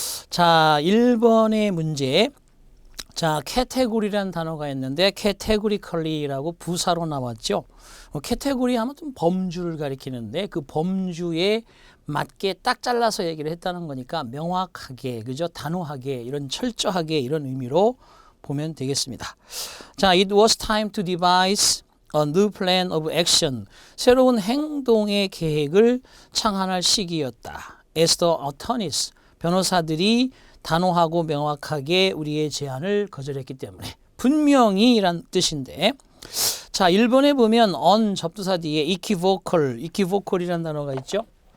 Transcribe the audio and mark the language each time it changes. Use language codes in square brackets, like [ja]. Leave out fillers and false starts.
[ko] 자, 1번의 문제. 자, 캐테고리라는 단어가 있는데 categorically라고 부사로 나왔죠. 캐테고리 하면 좀 범주를 가리키는데 그 범주에 맞게 딱 잘라서 얘기를 했다는 거니까 명확하게, 그죠? 단호하게, 이런 철저하게 이런 의미로 보면 되겠습니다. [en] 자, it was time to devise a new plan of action. [ko] 새로운 행동의 계획을 창안할 시기였다. [en] As the attorneys, [ko] 변호사들이 단호하고 명확하게 우리의 제안을 거절했기 때문에 분명히 이란 뜻인데 자, 1번에 보면 on 접두사 뒤에 equivocal이라는 단어가 있죠.